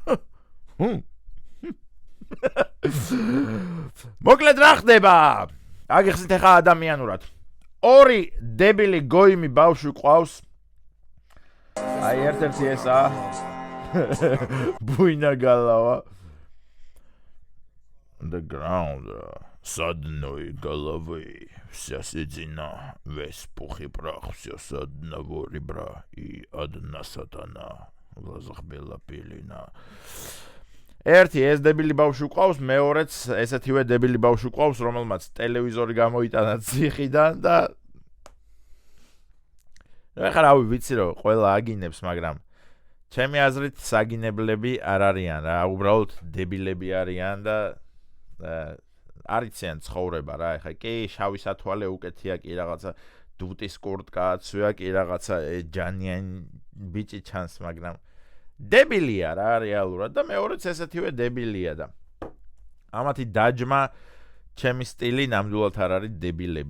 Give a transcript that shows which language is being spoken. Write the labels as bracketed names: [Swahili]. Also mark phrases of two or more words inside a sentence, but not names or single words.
[Georgian] მოკლედ რა ხდება? აგიხსნით ეხა ადამიანურად. ორი დებილი გოიმი ბავშვი ყავს. აი ერთ-ერთი ესა. [Russian] Буйна голова. [English] The ground. [Russian] Садной головы. Вся седина. Весь пух и прах. Все с одного ребра. И одна сатана. В глазах бела пелена. [Georgian] ერთი ეს დებილი ბავშვი ყავს, მეორეც ესეთივე დებილი ბავშვი ყავს, რომელმაც ტელევიზორი გამოიტანა ციხიდან და ეხლა რავი ვიცი რომ ყველა აგინებს, მაგრამ ჩემი აზრით საგინებლები არ არიან რა, უბრალოდ დებილები არიან და არიციან ცხოვრება რა, ეხლა კი შავი სათვალე უკეთია კი რაღაცა დუტის კურტკაცია კი რაღაცა ჯანიან ბიჭი ჩანს, მაგრამ დებილია რა რეალურად და მეორეც ესეთივე დებილია და ამათი დაჯმა ჩემი სტილი ნამდვილად არ არის დებილების.